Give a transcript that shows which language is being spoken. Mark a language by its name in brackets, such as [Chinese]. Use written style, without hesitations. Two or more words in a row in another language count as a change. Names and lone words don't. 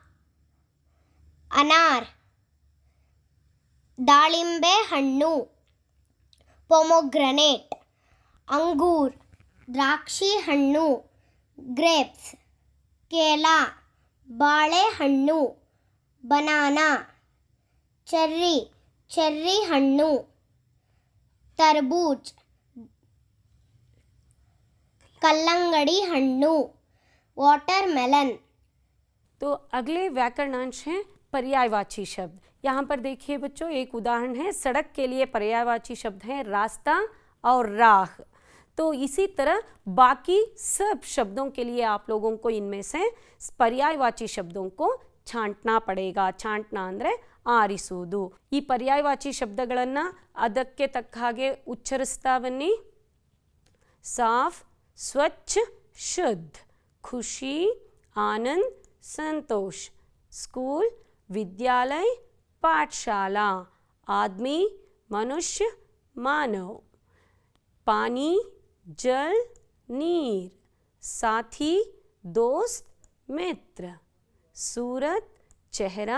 [Kannada] ಅನಾರ್, ದಾಳಿಂಬೆ ಹಣ್ಣು, ಪೊಮೊಗ್ರನೇಟ್, ಅಂಗೂರ್, ದ್ರಾಕ್ಷಿ ಹಣ್ಣು, ಗ್ರೇಪ್ಸ್, ಕೇಲಾ, ಬಾಳೆಹಣ್ಣು, ಬನಾನಾ, ಚೆರ್ರಿ, ಚೆರ್ರಿ ಹಣ್ಣು, [Hindi] तरबूज, [Kannada] ಕಲ್ಲಂಗಡಿ ಹಣ್ಣು, [Hindi] वाटरमेलन। तो अगले व्याकरणांश हैं पर्यायवाची शब्द। यहाँ पर देखिए बच्चों, एक उदाहरण है, सड़क के लिए पर्यायवाची शब्द है रास्ता और राह। तो इसी तरह बाकी सब शब्दों के लिए आप लोगों को इनमें से पर्यायवाची शब्दों को छांटना पड़ेगा। [Kannada] छांटना ಅಂದರೆ ಆರಿಸುವುದು। ಈ ಪರ್ಯಾಯವಾಚಿ ಶಬ್ದಗಳನ್ನು ಅದಕ್ಕೆ ತಕ್ಕ ಹಾಗೆ ಉಚ್ಚರಿಸ್ತಾ ಬನ್ನಿ। [Hindi] साफ, स्वच्छ, शुद्ध, खुशी, आनंद, संतोष, स्कूल, विद्यालय, पाठशाला, आदमी, मनुष्य, मानव, पानी, जल, नीर, साथी, दोस्त, मित्र, सूरत, चेहरा।